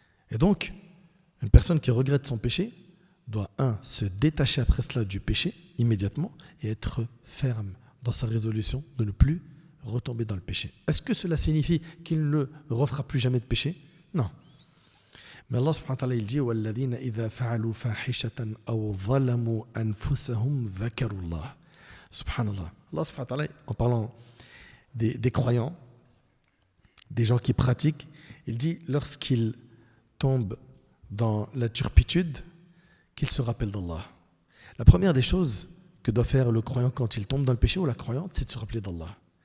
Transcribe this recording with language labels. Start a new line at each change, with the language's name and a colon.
French: Et donc, une personne qui regrette son péché doit, se détacher après cela du péché immédiatement et être ferme dans sa résolution de ne plus retomber dans le péché. Est-ce que cela signifie qu'il ne refera plus jamais de péché? Non. Mais Allah subhanahu wa ta'ala, il dit
Arabic: وَالَّذِينَ إِذَا فَعَلُوا فَاحِشَةً أَوْ ظَلَمُوا أَنفُسَهُمْ ذَكَرُوا اللَّهَ. Subhanallah.
French: Allah subhanahu wa ta'ala, en parlant des croyants, des gens qui pratiquent, il dit lorsqu'ils tombent dans la turpitude, qu'ils se rappellent d'Allah. La première des choses que doit faire le croyant quand il tombe dans le péché ou la croyante, c'est de se rappeler d'Allah.